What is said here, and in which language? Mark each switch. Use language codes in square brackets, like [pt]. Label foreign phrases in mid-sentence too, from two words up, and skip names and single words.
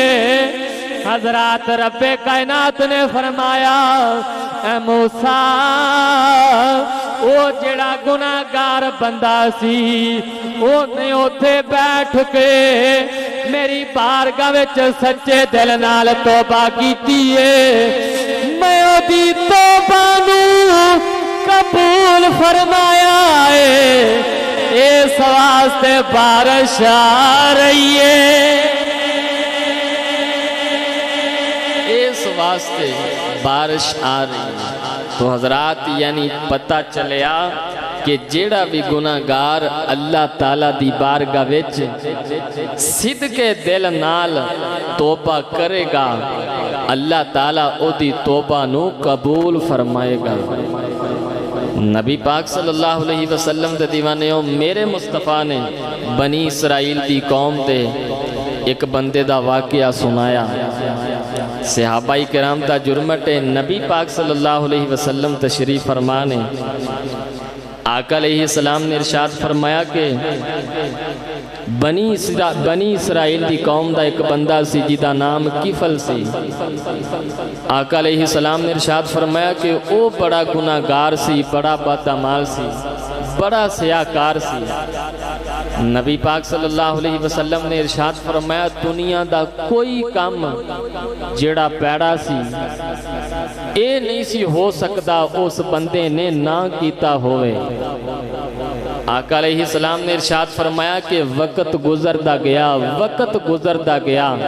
[pa] حضرات ربِ کائنات نے فرمایا، اے موسیٰ او جیہڑا گناہگار بندہ سی اوہنے اوتھے بیٹھ کے میری بارگاہ وچ سچے دل نال توبہ کیتی ہے، میں اوہدی توبہ نوں قبول فرمایا ہے، اس واسطے بارش آ رہی ہے، اس واسطے بارش آ رہی ہے. تو حضرات یعنی پتا چلیا کہ جیہڑا بھی گناہگار اللہ تعالیٰ دی بارگاہ وچ صدقِ دل نال توبہ کرے گا، اللہ تعالیٰ اوہدی توبہ نوں قبول فرمائے گا. نبی پاک [ar] صلى الله عليه وسلم [pa] دے دیوانے میرے مصطفیٰ نے بنی اسرائیل دی قوم دے اک بندے دا واقعہ سنایا. صحابۂ کرام دا جھرمٹ ہے۔ نبی پاک [ar] صلى الله عليه وسلم [pa] تشریف فرما نے آقا علیہ السلام نے ارشاد فرمایا کہ بنی اسرائیل دی قوم دا اک بندہ سی جہدا نام کفل سی. آقا علیہ السلام نے ارشاد فرمایا کہ او بڑا گناہگار سی، بڑا بد اعمال سی، بڑا سیاہ کار سی. نبی پاک [ar] صلى الله عليه وسلم [pa] نے ارشاد فرمایا، دنیا دا کوئی کم جیہڑا پیڑا سی یہ نہیں سی ہو سکتا اس بندے نے نہ کیتا ہووے. آقا علیہ السلام نے ارشاد فرمایا کہ وقت گزردا گیا، وقت گزردا گیا.